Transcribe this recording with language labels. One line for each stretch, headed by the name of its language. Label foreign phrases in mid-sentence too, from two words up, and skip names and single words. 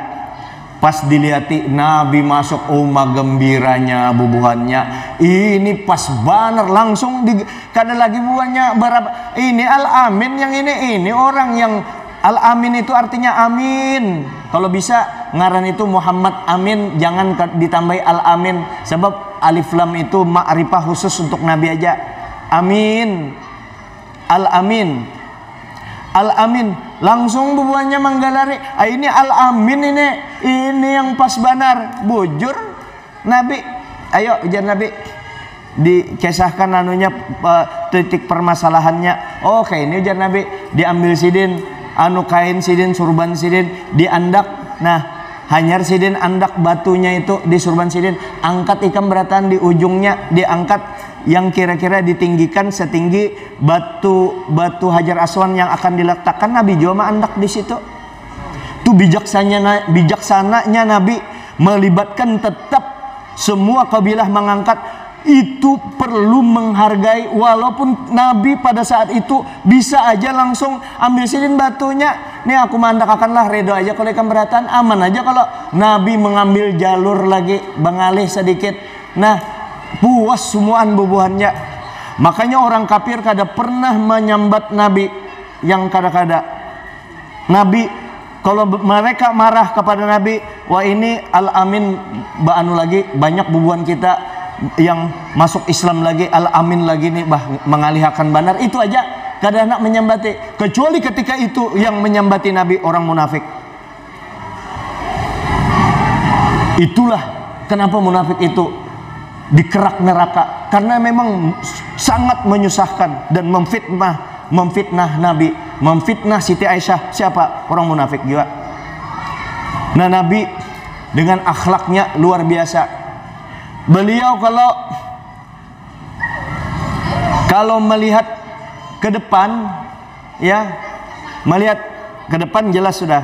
Banjar: Pas dilihat Nabi masuk, gembiranya bubuhannya, ini pas banar langsung kada lagi buahnya berapa ini Al-Amin, yang ini orang yang Al-Amin itu artinya amin. Kalau bisa ngaran itu Muhammad Amin, jangan ditambahi Al-Amin, sebab alif lam itu ma'rifah khusus untuk Nabi aja. Amin, Al-Amin, Al-Amin, langsung bubuhannya menggalari, ini Al-Amin, ini yang pas banar. Bujur Nabi, ayo ujar Nabi, dikisahkan anunya, titik permasalahannya. Oke, ini ujar Nabi, diambil sidin, kain sidin, surban sidin, diandak. Nah, hanyar sidin andak batunya itu di surban sidin, angkat ikan beratan di ujungnya, diangkat yang kira-kira ditinggikan setinggi batu Hajar Aswad yang akan diletakkan. Nabi juga andak di situ.
Indonesian: Itu bijaksananya Nabi melibatkan tetap semua kabilah mengangkat.
Banjar: Itu perlu menghargai, walaupun Nabi pada saat itu bisa aja langsung ambil sidin batunya, nih aku mandakakanlah, redo aja kalau ikan beratan, aman aja kalau Nabi mengambil jalur lagi bengalih sedikit. Nah, puas semuaan bubuhannya. Makanya orang kafir kada pernah menyambat Nabi yang kada-kada. Nabi kalau mereka marah kepada Nabi, wah ini al-amin ba'anu lagi, banyak bubuan kita yang masuk Islam lagi, al-amin lagi nih mengalihkan banar, itu aja kada nak menyambati.
Indonesian: Kecuali ketika itu yang menyambati Nabi orang munafik. Itulah kenapa munafik itu dikerak neraka, karena memang sangat menyusahkan dan memfitnah Nabi, memfitnah Siti Aisyah. Siapa? Orang munafik juga. Nah, Nabi dengan akhlaknya luar biasa. Beliau kalau melihat ke depan, ya, melihat ke depan jelas sudah.